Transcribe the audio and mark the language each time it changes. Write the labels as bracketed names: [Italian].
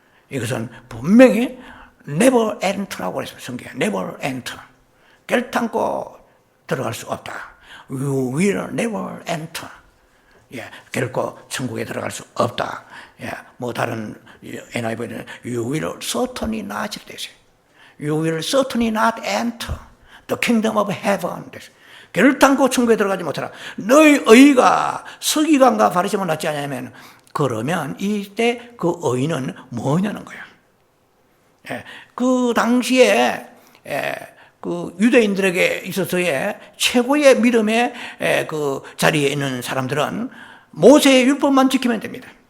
[Korean] 이것은 분명히 never enter라고 했습니다. 성경에 never enter, 결단코 들어갈 수 없다. [English] You will never enter. [Korean] 예, 결코 천국에 들어갈 수 없다. 예, 뭐 다른 NIV는 [English] You will certainly not [Korean] 되죠. [English] You will certainly not enter the kingdom of heaven. [Korean] 결단코 천국에 들어가지 못하라. 너희 의가 서기관과 바리새인보다 낫지 않냐면, 그러면 이때 그 의는 뭐냐는 거야. 예, 그 당시에 그 유대인들에게 있어서의 최고의 믿음의 그 자리에 있는 사람들은 모세의 율법만 지키면 됩니다.